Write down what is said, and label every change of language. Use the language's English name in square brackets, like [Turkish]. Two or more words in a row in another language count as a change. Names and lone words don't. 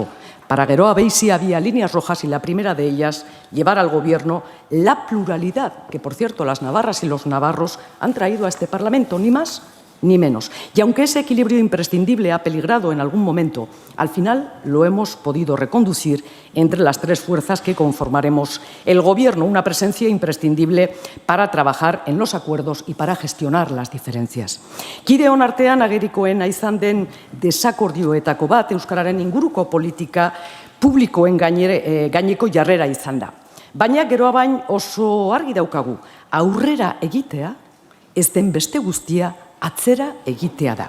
[Spanish] Para Geroa Bai sí había líneas rojas y la primera de ellas, llevar al Gobierno la pluralidad que, por cierto, las navarras y los navarros han traído a este Parlamento, ni más ni menos. Y aunque ese equilibrio imprescindible ha peligrado en algún momento, al final lo hemos podido reconducir entre las tres fuerzas que conformaremos el Gobierno, una presencia imprescindible para trabajar en los acuerdos y para gestionar las diferencias. [Basque] Kideon artean agerikoena izan den desakordioetako bat euskararen inguruko politika publikoen gaineko jarrera izan da. Baina Geroa Bai oso argi daukagu, aurrera egitea ez den beste guztia atzera egitea da.